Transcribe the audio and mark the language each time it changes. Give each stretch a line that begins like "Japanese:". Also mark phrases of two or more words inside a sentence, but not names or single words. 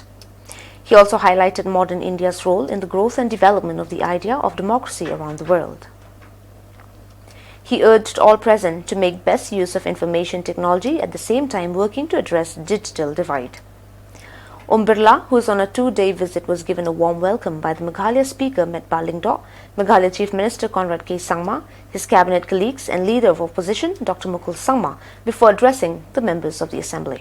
English: He also highlighted modern India's role in the growth and development of the idea of democracy around the world. He urged all present to make best use of information technology at the same time working to address the digital divide. Om Birla, who is on a 2-day visit, was given a warm welcome by the Meghalaya Speaker Metba Lingdor, Meghalaya Chief Minister Conrad K. Sangma, his cabinet colleagues and Leader of Opposition Dr. Mukul Sangma before addressing the members of the Assembly.